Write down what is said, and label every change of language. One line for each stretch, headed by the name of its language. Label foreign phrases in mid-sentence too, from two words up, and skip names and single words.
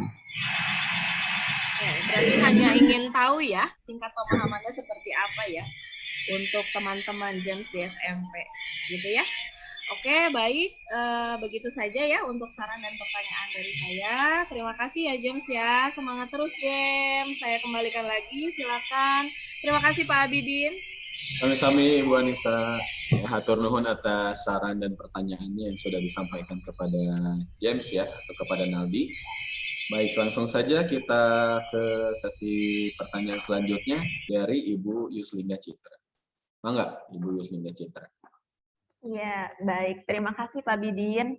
Indonesian: Ya, berarti hanya ingin tahu ya tingkat pemahamannya seperti apa ya untuk teman-teman James di SMP gitu ya. Oke, baik. Begitu saja ya untuk saran dan pertanyaan dari saya. Terima kasih ya James ya. Semangat terus James. Saya kembalikan lagi, silakan. Terima kasih Pak Abidin.
Sundanese: Sami-sami Bu Anissa. Hatur nuhun
Indonesian: atas saran dan pertanyaannya yang sudah disampaikan kepada James ya, atau kepada Naldi. Baik, langsung saja kita ke sesi pertanyaan selanjutnya dari Ibu Yuslinda Citra. Mangga, Ibu Yuslinda Citra. Iya, baik. Terima kasih Pak Bidin.